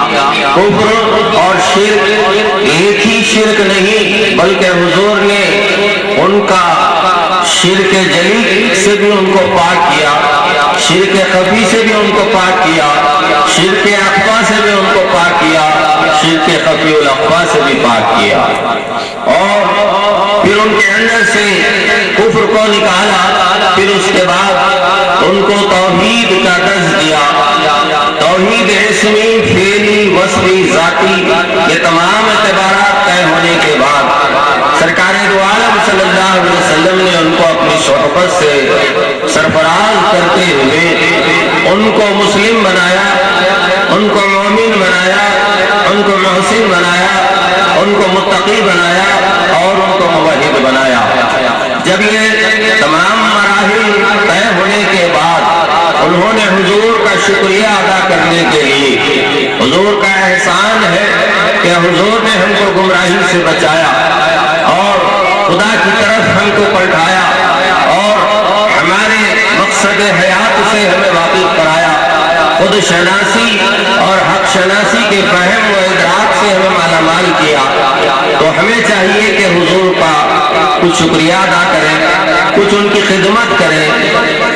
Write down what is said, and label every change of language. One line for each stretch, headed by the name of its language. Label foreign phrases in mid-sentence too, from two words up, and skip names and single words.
Urdu: کفر اور شرک ایک ہی شرک نہیں بلکہ حضور نے ان کا شرک جلی سے بھی ان کو پاک کیا، شرک خفی سے بھی ان کو پاک کیا، شرک اخفا سے بھی ان کو پاک کیا، شرک خفی الاخفا سے بھی پاک کیا، اور پھر ان کے اندر سے کفر کو نکالا، پھر اس کے بعد ان کو توحید کا درس دیا، توحید اسمی، فعلی، وصفی، ذاتی، یہ تمام اعتبارات طے ہونے کے بعد سرکار دو عالم
Arabic: صلی اللہ علیہ وسلم
Urdu: نے ان کو اپنی صحبت سے سرفراز کرتے ہوئے ان کو مسلم بنایا، ان کو مومن بنایا، ان کو محسن بنایا، ان کو متقی بنایا اور ان کو موحد بنایا۔ جب یہ تمام مراحل طے ہونے کے بعد انہوں نے حضور کا شکریہ ادا کرنے کے لیے، حضور کا احسان ہے کہ حضور نے ہم کو گمراہی سے بچایا اور بٹھایا اور ہمارے مقصد حیات سے ہمیں واقف کرایا، خود شناسی اور حق شناسی کے فہم و ادراک سے ہمیں مالامال کیا. تو ہمیں چاہیے کہ حضور کا کچھ شکریہ ادا کریں، کچھ ان کی خدمت کریں.